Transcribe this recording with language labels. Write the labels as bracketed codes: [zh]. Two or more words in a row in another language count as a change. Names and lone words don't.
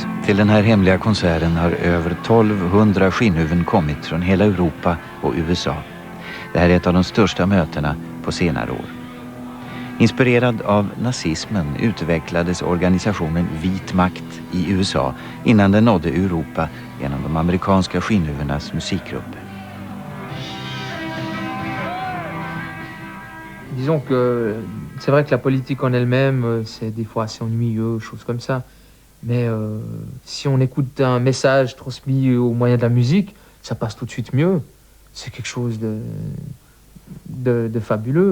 [sv] Till den här hemliga konserten har över 1200 skinnhuvuden kommit från hela Europa och USA. Det här är ett av de största mötena på senare år. Inspirerad av nazismen utvecklades organisationen Vit makt i USA innan den nådde Europa genom de amerikanska skinnhuvudenas musikgrupper. [fr] Disons que c'est vrai que la politique en elle-même, c'est des fois assez ennuyeux, choses comme ça. Mais si on écoute un message transmis au moyen de la musique, ça passe tout de suite mieux. C'est quelque chose de fabuleux.